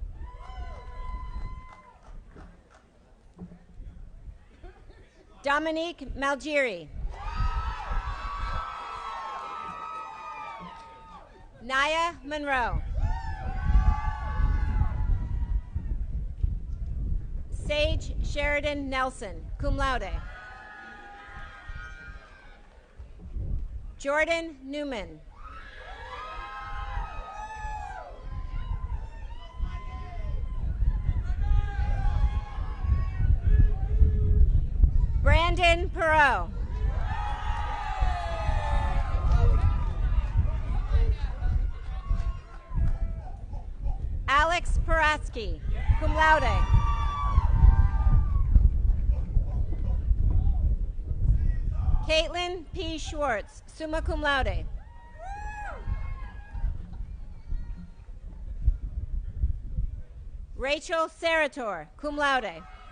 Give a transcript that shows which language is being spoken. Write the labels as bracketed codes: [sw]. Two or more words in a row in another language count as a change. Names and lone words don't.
[en] Dominique Malgiri. Naya Monroe. Sage Sheridan Nelson, [la] cum laude. [en] Jordan Newman. Brandon Perot. Alex Paratsky, [la] cum laude. [en] Caitlin P. Schwartz, [la] summa cum laude. [en] Rachel Sarator, [la] cum laude.